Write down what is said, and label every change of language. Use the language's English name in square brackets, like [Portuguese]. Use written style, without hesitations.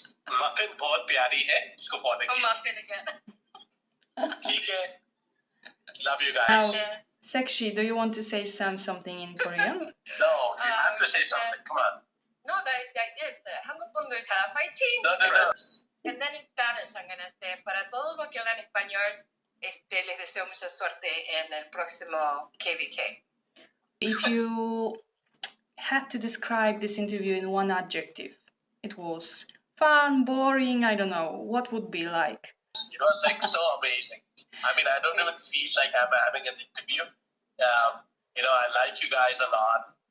[Hindi] Muffin बहुत प्यारी है, उसको फॉलो कीजिए। [English] Muffin again. [Hindi] ठीक है। [English] Love you guys. Now, Sekshee, do you want to say something in Korean? No, you have to say something. Come on. No, I did. [Korean] 한국 분들 다 fighting. [English] No. And then in Spanish, I'm going to say, [Spanish] para todos los que hablan español, les deseo mucha suerte en el próximo KvK. [English] If you had to describe this interview in one adjective, it was fun, boring, I don't know, what would be like? It was like so amazing. I mean, I don't even feel like I'm having an interview. I like you guys a lot.